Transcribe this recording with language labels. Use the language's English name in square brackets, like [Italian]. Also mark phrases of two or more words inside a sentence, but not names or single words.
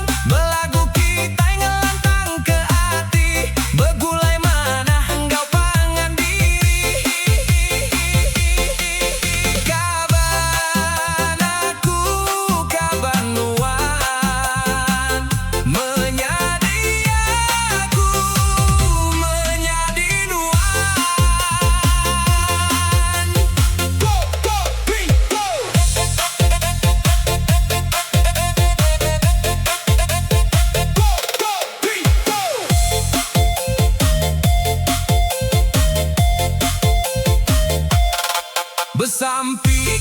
[Iban] Belagu kitai ngelantang ke hati, begulai mana enggau pangan diri. Kaban aku, kaban nuan, menyadi aku, menyadi nuan. [English] Go, go, green, go. Go, go, green, go. [Iban] Besampi